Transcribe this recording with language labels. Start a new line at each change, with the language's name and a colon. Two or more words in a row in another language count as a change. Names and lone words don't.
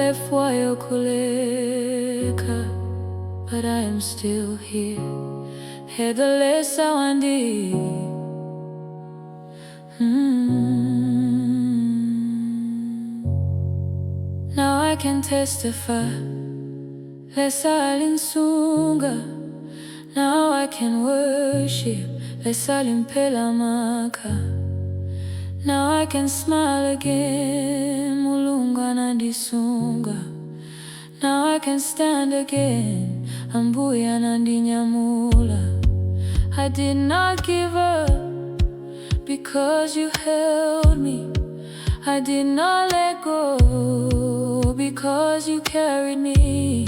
Bemba: nalefwayo kuleka,
English: but I am still here.
Bemba: Hedalesa wandi.
English: Now I can testify. Lesalinsunga. Now I can worship.
Bemba: Lesalimpela maka.
English: Now I can smile again.
Bemba: Mulunga nandisunga.
English: Now I can stand again.
Bemba: Ambuya nandinyamula.
English: I did not give up because you held me. I did not let go because you carried me.